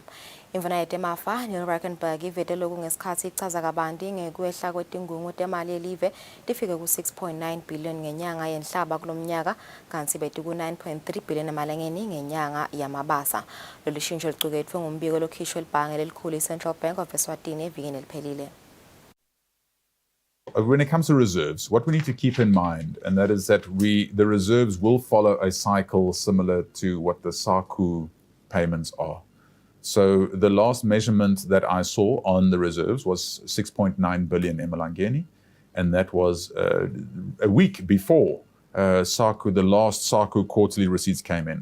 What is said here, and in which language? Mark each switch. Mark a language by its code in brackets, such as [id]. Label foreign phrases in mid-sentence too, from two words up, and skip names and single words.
[ss] Imvana yetemafa Neil Rackenberg ivete lokhu ngesikhathi ichaza kabanti ngekwehla kwetingungu temali elive tifike ku 6.9 billion ngenyanga yenhlaba kulomnyaka kanti beti ku 9.3 billion emalangeni ngenyanga yamabasa. Lolu shintsho liqukethwe ngumbiko lokhishwe libhange lelikhulu Central Bank of Eswatini evikini eliphelile. [en] When it comes to reserves, what we need to keep in mind, and that is that the reserves will follow a cycle similar to what the SACU payments are. So the last measurement that I saw on the reserves was 6.9 billion emalangeni, and that was a week before SACU, the last SACU quarterly receipts came in.